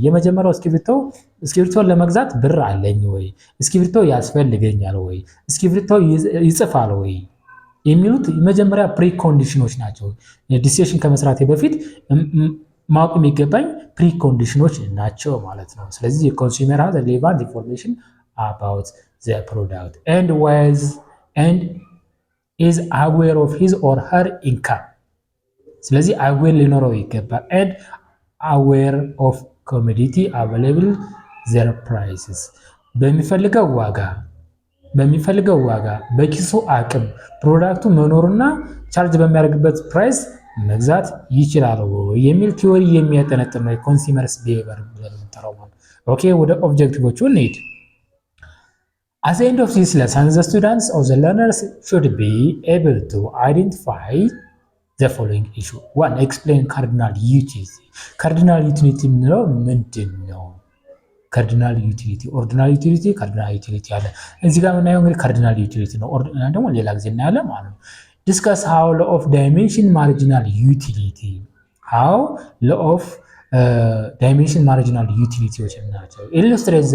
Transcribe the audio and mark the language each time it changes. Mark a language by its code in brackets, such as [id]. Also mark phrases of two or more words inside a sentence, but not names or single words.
[am] የመጀመሪያው እስክሪብቶን ለመግዛት ብር አለኝ ወይ? እስክሪብቶ ያስፈልገኛል ወይ? እስክሪብቶ ይጽፋል ወይ? የሚሉት የመጀመሪያ ፕሪኮንዲሽኖች ናቸው። ዲሲሽን ከመስራቴ በፊት ማወቅ የሚገባኝ ፕሪኮንዲሽኖች ናቸው ማለት ነው። ስለዚህ የኮንሱመር [en] has relevant information about the product and is aware of his or her income ስለዚህ aware [am] ሊኖረው ይገባል [en] and aware of commodity available their prices [am] በሚፈልገው ዋጋ በኪሱ አቅም ፕሮዳክቱ መኖሩና ቻርጅ በሚያደርግበት ፕራይስ መግዛት ይችላል የሚል ቲዮሪ የሚያጠነጥን ነው [en] consumers behavior [am] ብለን የምንጠራው ማለት። ኦኬ ወደ ኦብጀክቲቮቹ እንሂድ። [en] At the end of this lesson, the students or the learners should be able to identify the following issue. [am] 1. [en] Explain cardinal utility. Cardinal utility [am] የምንለው ምንድን ነው? [en] cardinal utility, ordinal utility, cardinal utility [am] አለ። እዚህ ጋር የምናየው እንግዲህ [en] cardinal utility [am] ነው። ኦርዲናል ደግሞ ሌላ ጊዜ እናያለን ማለት ነው። [en] Discuss how law of dimension marginal utility፣ how law of dimension marginal utilities ናቸው። illustrate the